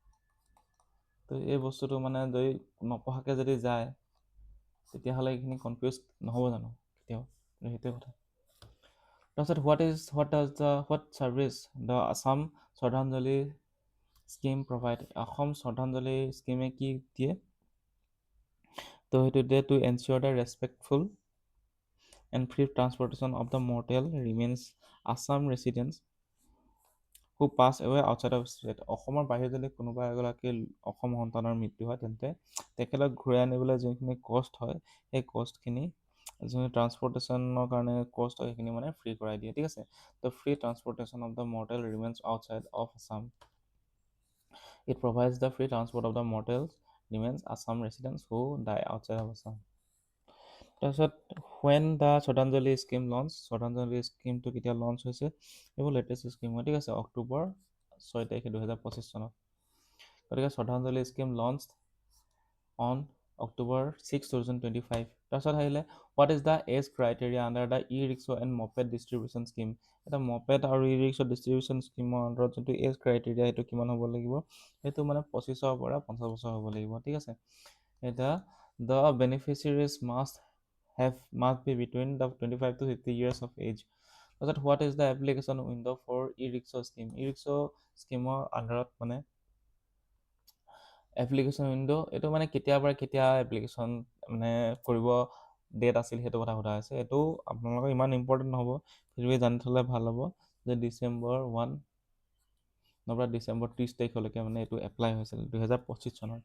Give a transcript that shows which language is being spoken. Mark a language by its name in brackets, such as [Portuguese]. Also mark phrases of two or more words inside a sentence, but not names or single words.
[Assamese] তো এই বস্তুটো মানে যদি নপঢ়াকৈ যদি যায়, তেতিয়াহ'লে এইখিনি কনফিউজ নহ'ব জানো কেতিয়াও, সেইটোৱে কথা। [English] তাৰপিছত What service the Assam Shraddhanjali scheme provide. [Assamese] অসম শ্ৰদ্ধাঞ্জলি স্কিমে কি দিয়ে, তো সেইটো দিয়ে [English] to ensure the respectful and free transportation of the mortal remains Assam residents who pass away outside of state। [Assamese] অসমৰ বাহিৰত যদি কোনোবা এগৰাকী অসম সন্তানৰ মৃত্যু হয়, তেন্তে তেখেতক ঘূৰাই আনিবলৈ যোনখিনি কষ্ট হয়, সেই কষ্টখিনি যোনখিনি ট্ৰান্সপৰ্টেশ্যনৰ কাৰণে কষ্ট হয়, সেইখিনি মানে ফ্ৰী কৰাই দিয়ে। ঠিক আছে, ত' [English] free transportation of the mortal remains outside of Assam. It provides the free transport of the mortal remains Assam residents who die outside of Assam। [Assamese] তাৰপিছত [English] when the Shraddhanjali scheme launch, [Assamese] শ্ৰদ্ধাঞ্জলি স্কিমটো কেতিয়া লঞ্চ হৈছে, এইবোৰ লেটেষ্ট স্কিম হয়। ঠিক আছে, অক্টোবৰ 6 তাৰিখে 2025 চনত। [English] গতিকে Shraddhanjali scheme launch on October 6, 2025. [Assamese] তাৰপিছত আহিলে [English] What is the age criteria under the e-rickshaw and moped distribution scheme. [Assamese] এটা মপেড আৰু ই ৰিক্সা ডিষ্ট্ৰিবিউশ্যন স্কিমৰ আণ্ডাৰত যোনটো [English] age criteria, [Assamese] সেইটো কিমান হ'ব লাগিব, সেইটো মানে 25ৰ পৰা 50 বছৰ হ'ব লাগিব। ঠিক আছে, এতিয়া [English] the beneficiaries must be between the 25 to 50 years of age। তাৰপিছত What is the application window for e-rickshaw scheme. [Assamese] ই ৰিক্সা স্কিমৰ আণ্ডাৰত মানে [English] application window', [Assamese] এইটো মানে কেতিয়াৰ পৰা কেতিয়া এপ্লিকেশ্যন মানে কৰিব ডেট আছিল, সেইটো কথা সোধা হৈছে। এইটো আপোনালোকৰ ইমান ইম্পৰ্টেণ্ট নহ'ব, সেইটোৱে জানি থ'লে ভাল হ'ব যে ডিচেম্বৰ 1 নবা ডিচেম্বৰ 30 তাৰিখলৈকে মানে এইটো এপ্লাই হৈছিল 2025 চনৰ।